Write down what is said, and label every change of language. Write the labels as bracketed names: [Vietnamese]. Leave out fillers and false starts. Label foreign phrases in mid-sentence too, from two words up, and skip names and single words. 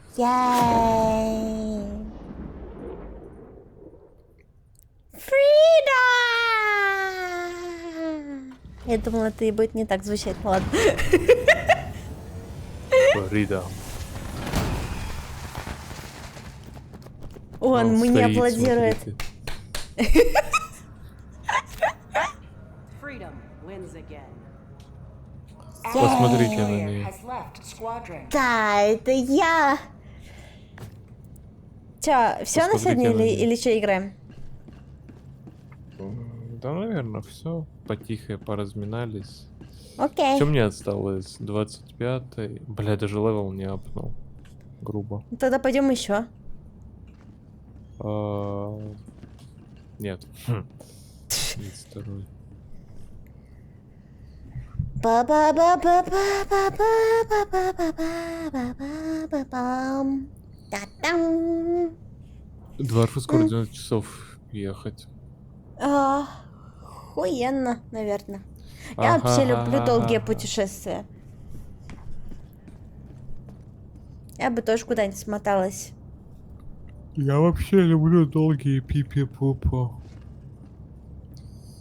[Russian] Яй. Freedom! Я думала, это будет не так звучать. Ладно. Freedom. Он мне стоит, аплодирует. смотрите. [English] Freedom wins again. [Russian] Посмотрите на Player нее. [English] has left squadron. [Russian] Да, это я. Чё, все на Посмотрите сегодня на неё. или что играем? Да, наверное, все. Потихо поразминались. Окей. Чем мне осталось? 25-й. Бля, даже левел не апнул. Грубо. Тогда пойдем еще. Нет. 32-й. Ба-ба-ба-ба-ба-ба-ба-ба-ба-ба-ба-ба-бам. Та-дам. До Арфы скоро 12 часов ехать. Охуенно, наверное. Я вообще люблю долгие путешествия. Я бы тоже куда-нибудь смоталась. Я вообще люблю долгие пипи-пупу.